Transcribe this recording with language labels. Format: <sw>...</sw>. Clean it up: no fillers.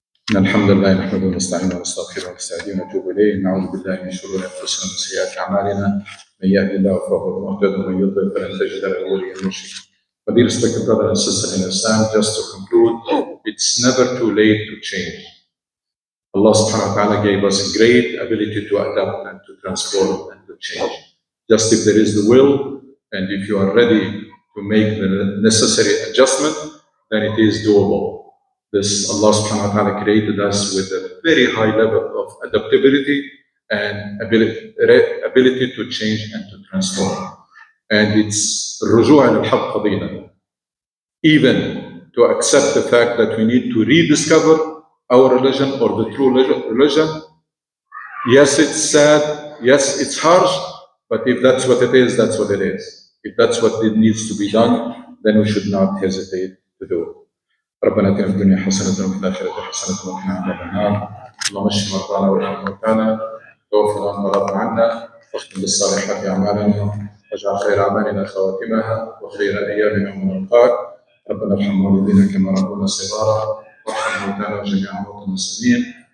<ar>الحمد لله نحمده ونستعينه ونستغفره ونستهديه ونتوب اليه، نعوذ بالله من شرور انفسنا ومن سيئات اعمالنا، من يهد الله فهو المهتد ومن يضلل فلن تجد له وليا مرشدا.</ar> <en>But dear respected brother and sister in Islam, just to conclude, it's never too late to change. Allah subhanahu wa ta'ala gave us great ability to adapt and to transform and to change. Just if there is the will and if you are ready to make the necessary adjustment, then it is doable. This Allah subhanahu wa ta'ala created us with a very high level of adaptability and ability to change and to transform. And it's</en> <ar>الرجوع إلى الحق فضيلة.</ar> <en>Even to accept the fact that we need to rediscover our religion or the true religion. Yes, it's sad. Yes, it's harsh. But if that's what it is, that's what it is. If that's what needs to be done, then we should not hesitate to do it.</en> <ar>ربنا اتنا في الدنيا حسنة وفي الآخرة حسنة وقنا عذاب النار. اللهم اشف مرضانا وارحم موتانا توفنا وانت راض عنا واختم بالصالحات أعمالنا واجعل خير أعمالنا خواتمها وخير أيامنا يوم نلقاك. ربنا ارحم والدينا كما ربونا صغارا وارحم موتانا وجميع موتى المسلمين.</ar>